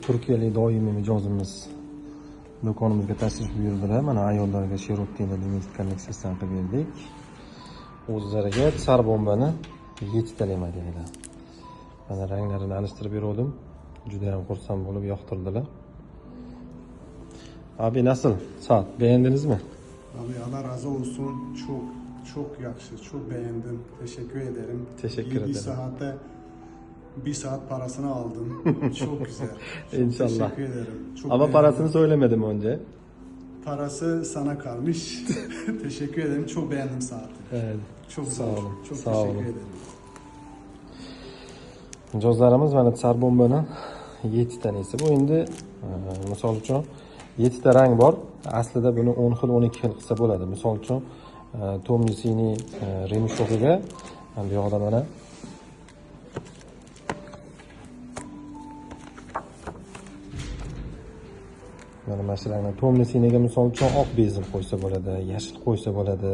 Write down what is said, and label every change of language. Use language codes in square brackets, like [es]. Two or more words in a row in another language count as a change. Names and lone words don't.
[uz] Turkiyalik doimiy mijozimiz do'konimizga tashrif buyurdilar. Mana ayollarga Sherottina limited kolleksiyasidan qilib berdik. O'zlariga sar bombani 7 talama dedilar. Mana ranglarini alishtirib berdim. Juda ham xursand bo'lib yoqtirdilar. [tr] Abi nasıl? Saat beğendiniz mi? Abi Allah razı olsun. Çok yakışı. Çok beğendim. Teşekkür ederim. Teşekkür ederim. Bir saat parasını aldım. Çok güzel. Çok İnşallah. Teşekkür ederim. Çok Ama beğendim. parasını söylemedim önce. Parası sana kalmış. Teşekkür ederim. Çok beğendim saati. Evet. Çok Sağ sağ olun. olun. Çok Sağ teşekkür olun. ederim. [uz] Mijozlarimiz mana sar bombani 7 tanesi. Bu endi misol uchun 7 ta rang bor. Aslida buni 10 xil, 12 xil qilsa bo'ladi. Misol uchun tomnisini remishog'iga bu yoqda mana mana shu rangni tomnisiniga misol uchun oq bezil qo'ysa bo'ladi, yashil qo'ysa bo'ladi.